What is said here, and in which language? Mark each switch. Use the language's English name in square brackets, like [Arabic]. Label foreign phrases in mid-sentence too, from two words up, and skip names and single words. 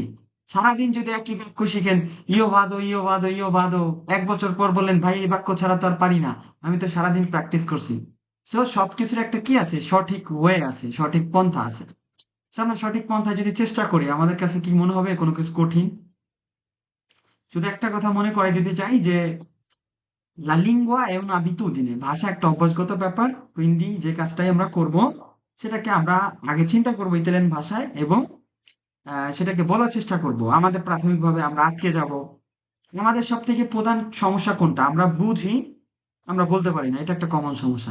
[Bangla] সারাদিন যদি একই বাক্য শিখেন, [Italian] io vado io vado io vado, [Bangla] 1 বছর পর বললেন ভাই এই বাক্য ছাড়া তো আর পারি না, আমি তো সারাদিন প্র্যাকটিস করছি। সো সবকিছুর একটা কি আছে, সঠিক ওয়ে আছে, সঠিক পন্থা আছে। So আমরা সঠিক পন্থায় যদি চেষ্টা করি আমাদের কাছে কি মনে হবে কোনো কিছু কঠিন? শুধু একটা কথা মনে করাই দিতে চাই যে [Italian] la lingua è un'abitudine, [Bangla] ভাষা একটা অভ্যাসগত ব্যাপার। quindi যে কাজটাই আমরা করব সেটাকে আমরা আগে চিন্তা করব ইতালিয়ান ভাষায় এবং সেটাকে বলার চেষ্টা করব। আমাদের প্রাথমিকভাবে আমরা আটকে যাব। আমাদের সব থেকে প্রধান সমস্যা কোনটা? আমরা বুঝি, আমরা বলতে পারি না। এটা একটা কমন সমস্যা।